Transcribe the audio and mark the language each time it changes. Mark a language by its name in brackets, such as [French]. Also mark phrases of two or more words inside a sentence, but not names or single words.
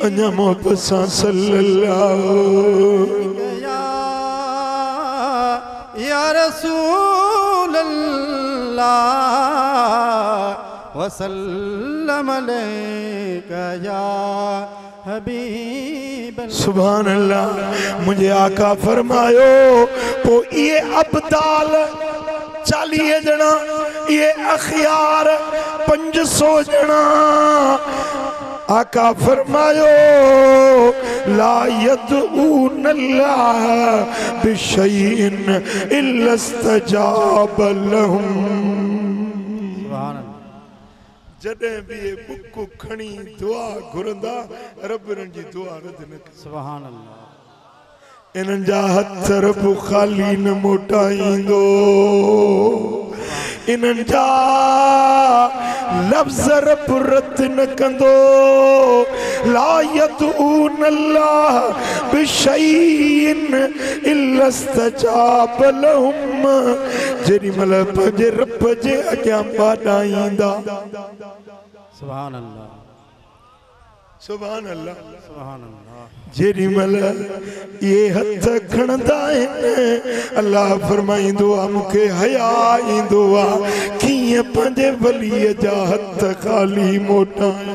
[Sindhi] अञा मोहब्बत सां [Arabic] صلى الله يا رسول الله وسلم عليك يا حبيب. سبحان الله. [Sindhi] मुझे आका फरमायो पो ये अब्दाल 40 जना ये अखियार 500 जना आका फरमायो [Arabic] لا يدعون الله بشيء إلا استجاب لهم. [Sindhi] जॾहिं बि ये बुक खणी दुआ घुरंदा रब इन्हनि जी दुआ रद न करे। [Arabic] سبحان الله. [Sindhi] इन्हनि जा हथ रब ख़ाली न मोटाईंदो, इन्हनि जा लफ्ज़ रब रद न कंदो। [Arabic] لا يدعون الله بشيء إلا استجاب لهم. [Sindhi] जेॾी महिल पंहिंजे रब जे अॻियां ॿाॾाईंदा। [Arabic] سبحان الله، سبحان الله، سبحان الله. [Sindhi] जेॾी महिल ये हथ खणंदा आहिनि अल्लाह फरमाईंदो आहे मूंखे हया ईंदो आहे कीअं पंहिंजे वलीअ जा हथ ख़ाली मोटायां।